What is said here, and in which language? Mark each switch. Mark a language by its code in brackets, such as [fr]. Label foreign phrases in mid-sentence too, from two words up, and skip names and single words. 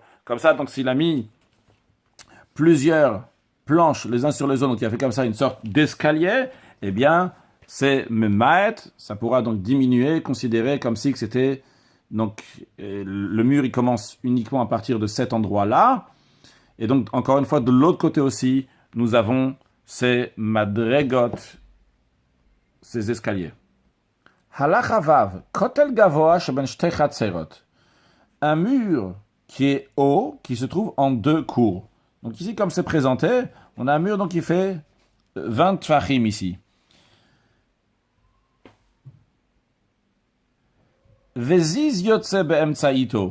[fr] Comme ça, donc s'il a mis plusieurs planches les uns sur les autres, donc il a fait comme ça une sorte d'escalier, eh bien, c'est maet, ça pourra donc diminuer, considérer comme si que c'était, donc le mur il commence uniquement à partir de cet endroit-là, et donc encore une fois de l'autre côté aussi, nous avons ces madregot, ces escaliers. [he] הלכה ו, כותל גבוה שבין שתי חצרות, [fr] un mur qui est haut, qui se trouve en deux cours. Donc ici, comme c'est présenté, on a un mur donc qui fait 20 tfachim ici. [he] וזיז יוצא באמצעיתו.